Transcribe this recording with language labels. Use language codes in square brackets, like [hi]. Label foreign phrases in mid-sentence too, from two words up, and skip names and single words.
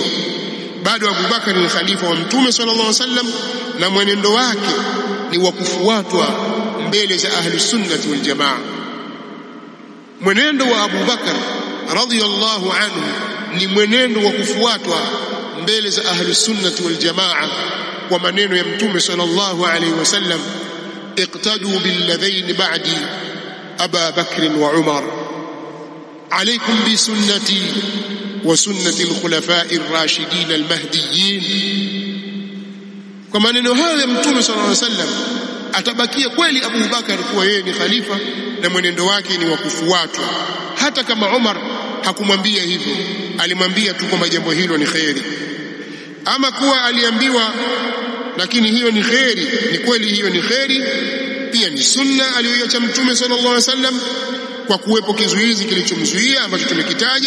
[sw] Bado Abu Bakar ni khalifa wa Mtume [ar] صلى الله عليه وسلم [sw] na mwenendo wake ni wa kufuatwa mbele za [ar] أهل السنة والجماعة. [sw] Mwenendo wa Abu Bakar [ar] رضي الله عنه [sw] ni mwenendo wa kufuatwa mbele za [ar] أهل السنة والجماعة [sw] kwa maneno ya Mtume [ar] صلى الله عليه وسلم, اقتدوا بالذين بعدي أبا بكر وعمر عليكم بسنتي وسنة الخلفاء الراشدين المهديين. [sw] Kwa maneno hayo ya Mtume [ar] صلى الله عليه وسلم [sw] atabakia kweli Abu Bakar kuwa yeye ni khalifa na mwenendo wake ni wa kufuatwa, hata kama Umar hakumwambia hivyo, alimwambia tu kwamba jambo hilo ni kheri. Ama kuwa aliambiwa lakini hiyo ni kheri, ni kweli hiyo ni kheri, pia ni sunna aliyoiacha Mtume [ar] صلى الله عليه وسلم [sw] kwa kuwepo kizuizi kilichomzuia ambacho tumekitaja.